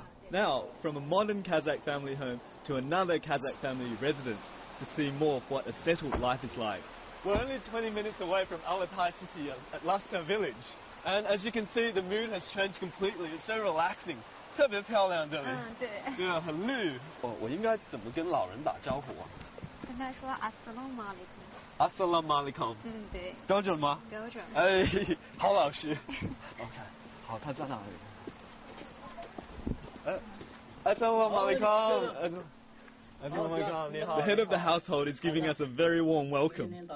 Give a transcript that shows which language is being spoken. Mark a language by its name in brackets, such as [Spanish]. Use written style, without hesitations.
[English] Now, from a modern Kazakh family home to another Kazakh family residence to see more of what a settled life is like. We're only 20 minutes away from Alatai city at Lasta village. And as you can see, the mood has changed completely. It's so relaxing. [Chinese] 特别漂亮这里。对。对啊，很绿。我应该怎么跟老人打招呼啊？跟他说 Assalamu alaikum。 [Arabic] Assalamu alaikum。 [Chinese] 对。标准吗？标准。哎，好老实。 OK， 好，他在哪里？Assalamu alaikum。 [English] The head of the household is giving us a very warm welcome.